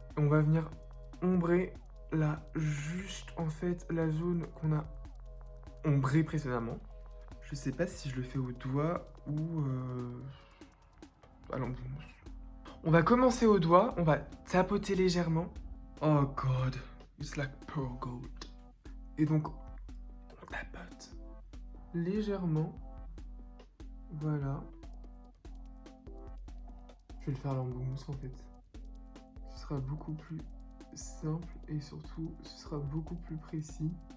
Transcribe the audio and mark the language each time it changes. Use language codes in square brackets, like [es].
[fr] On va venir ombrer là, juste en fait la zone qu'on a ombrée précédemment. Je sais pas si je le fais au doigt ou à l'embout mousse. On va commencer au doigt, on va tapoter légèrement. [en] Oh god, it's like pearl gold. [fr] Et donc, on tapote légèrement. Voilà. Je vais le faire à l'embout mousse en fait. Ce sera beaucoup plus simple et surtout, ce sera beaucoup plus précis.